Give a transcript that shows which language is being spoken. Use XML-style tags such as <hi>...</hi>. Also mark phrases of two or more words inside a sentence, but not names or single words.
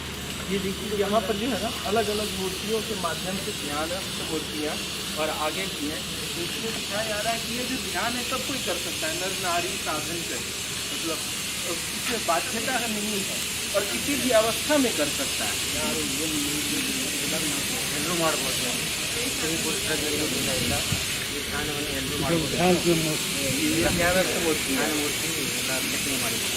<hi>ये देखिए यहाँ पर जो है ना अलग अलग मूर्तियों के माध्यम से ध्यान मूर्तियाँ और आगे भी हैं, तो इसमें दिखाया जा रहा है कि ये जो ध्यान है सब कोई कर सकता है, नर नारी साधन कर, मतलब इसमें बाध्यता नहीं है और किसी भी अवस्था में कर सकता है।</hi> <kn>ಎಲ್ಲರೂ ಮಾಡ್ಬೋದು. ಈ ಪುಸ್ತಕದಲ್ಲಿ ಇಲ್ಲ, ಈ ಧ್ಯಾನವನ್ನು ಎಲ್ಲರೂ ಮಾಡ್ಬೋದು.</kn> <hi>ये ध्यान मूर्ति है।</hi> <kn>ಮೂರ್ತಿ ಎಲ್ಲ ಕೆತ್ತನೆ ಮಾಡಿದ್ದಾರೆ.</kn>